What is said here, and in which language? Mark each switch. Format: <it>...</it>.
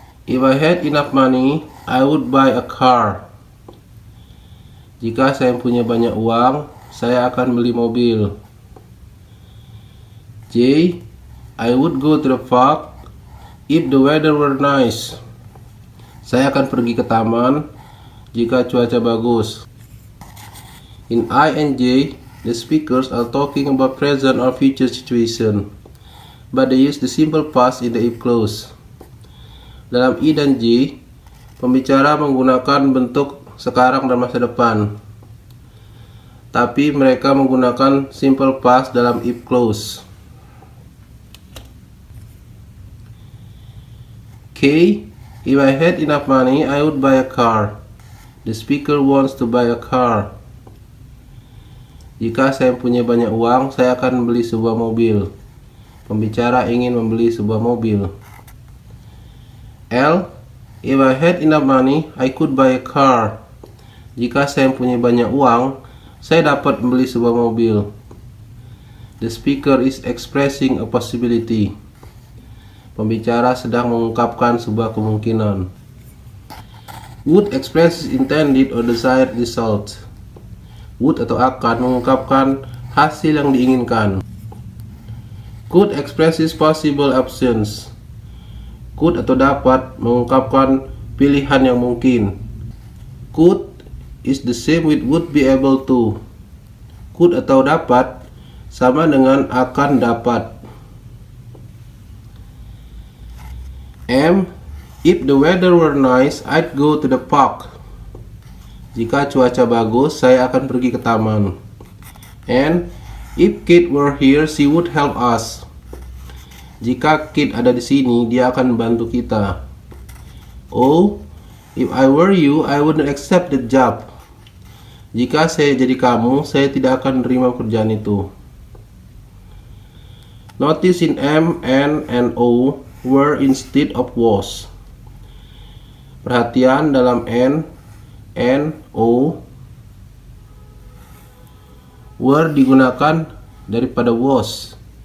<en>If I had enough money, I would buy a car.</en> <id>Jika saya punya banyak uang, saya akan beli mobil.</id> <en>J. I would go to the park if the weather were nice.</en> <id>Saya akan pergi ke taman jika cuaca bagus.</id> <en>In I and J, the speakers are talking about present or future situation, but they use the simple past in the if clause.</en> <id>Dalam I dan J, pembicara menggunakan bentuk sekarang dan masa depan, tapi mereka menggunakan simple past dalam if clause.</id> <en>K. If I had enough money, I would buy a car. The speaker wants to buy a car.</en> <id>Jika saya punya banyak uang, saya akan membeli sebuah mobil. Pembicara ingin membeli sebuah mobil.</id> <en>L. If I had enough money, I could buy a car.</en> <id>Jika saya punya banyak uang, saya dapat membeli sebuah mobil.</id> <en>The speaker is expressing a possibility.</en> <id>Pembicara sedang mengungkapkan sebuah kemungkinan.</id> <en>Would expresses intended or desired result.</en> <id>Would atau akan mengungkapkan hasil yang diinginkan.</id> <en>Could expresses possible options.</en> <id>Could atau dapat mengungkapkan pilihan yang mungkin.</id> <en>Could is the same with would be able to.</en> <id>Could atau dapat sama dengan akan dapat.</id> <en>M. If the weather were nice, I'd go to the park.</en> <id>Jika cuaca bagus, saya akan pergi ke taman.</id> <en>N. If Kate were here, she would help us.</en> <id>Jika Kate ada di sini, dia akan membantu kita. O.</id> <en>If I were you, I wouldn't accept the job.</en> <id>Jika saya jadi kamu, saya tidak akan menerima pekerjaan itu.</id> <en>Notice in M, N, and O were instead of was.</en> <id>Perhatian dalam N, O were digunakan daripada was.</id>